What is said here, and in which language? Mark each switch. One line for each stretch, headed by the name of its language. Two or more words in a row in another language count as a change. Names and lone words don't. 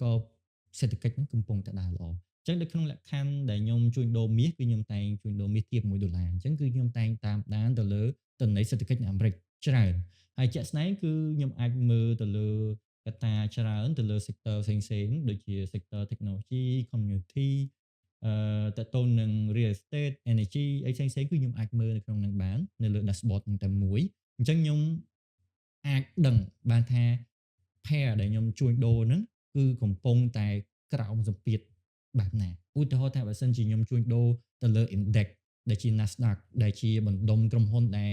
Khmer: ក៏សេដ្ឋកិច្ចហ្នឹងកំពុងតែដើរល្អអញ្ចឹងនៅក្នុងលក្ខខណ្ឌដែលខ្ញុំជួញដូរមាសគឺខ្ញុំតែងជួញដូរមាសទាប$1អញ្ចឹងគឺខ្ញុំតែងតាមដានទៅលើទិន្នន័យសេដ្ឋកិច្ចនៅអាមេរិកច្រើនហើយជាក់ស្ដែងគឺខ្ញុំអាចមើលទៅលើកត្តាច្រើនទៅលើ sector ផ្សេងៗដូចជា
English: sector technology community
Khmer: តកតូននឹង
English: real estate energy
Khmer: អីផ្សេងៗគឺខ្ញុំអាចមើលនៅក្នុងនឹងបាននៅលើ dashboard ហ្នឹងតែមួយអញ្ចឹងខ្ញុំអាចដឹង បានថា pair ដែលខ្ញុំជួញដូរហ្នឹងគឺកំពុងតែក្រោមសម្ពាធបែបណាឧទាហរណ៍ថាបើសិនជាខ្ញុំជួញដូរទៅលើ index ដែលជា Nasdaq ដែលជាបណ្ដុំក្រុមហ៊ុនដែល